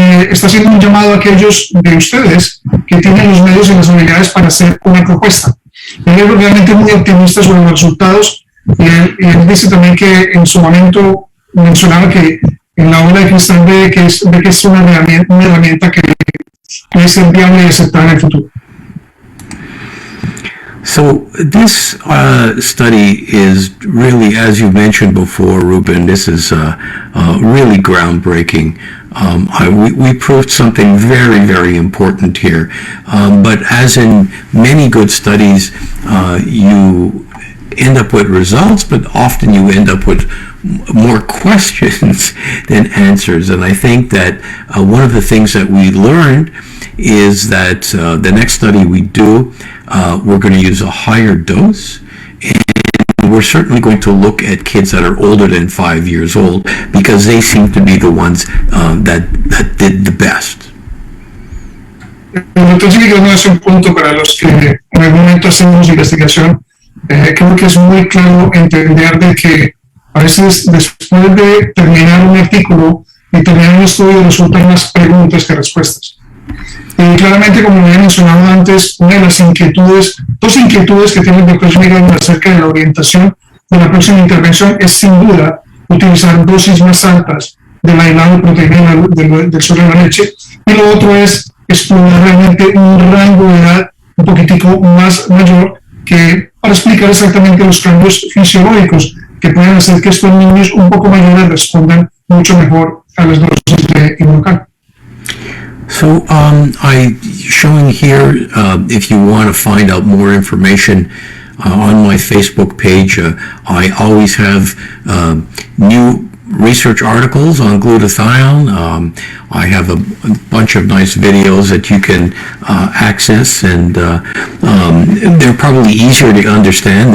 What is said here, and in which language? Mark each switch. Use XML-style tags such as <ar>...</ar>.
<es>Está haciendo un llamado a aquellos de ustedes que tienen los medios y las habilidades para hacer una propuesta. Él es realmente muy optimista sobre los resultados y él dice también que en su momento mencionaba que en la obra de Cristal ve que es una herramienta que puede ser viable y aceptada en el futuro.</es> <en>So this study is really, as you mentioned before, Ruben, this is really groundbreaking. We proved something very, very important here. But as in many good studies, you end up with results, but often you end up with more questions than answers. And I think that one of the things that we learned is that the next study we do, we're going to use a higher dose, and we're certainly going to look at kids that are older than 5 years old because they seem to be the ones that did the best.</en> <es>Entonces, no es un punto para los que en algún momento hacemos investigación. Creo que es muy claro entender de que a veces después de terminar un artículo y terminar un estudio resultan más preguntas que respuestas. Y claramente, como había mencionado antes, una de las dos inquietudes que tiene el doctor Miguel acerca de la orientación de la próxima intervención es sin duda utilizar dosis más altas del aislado de proteína del suero de la leche, y lo otro es explorar realmente un rango de edad un poquitico más mayor para explicar exactamente los cambios fisiológicos que pueden hacer que estos niños un poco mayores respondan mucho mejor a las dosis de inmunocal.</es> <en>So I'm showing here, if you want to find out more information on my Facebook page, I always have new research articles on glutathione. I have a bunch of nice videos that you can access, and they're probably easier to understand.</en>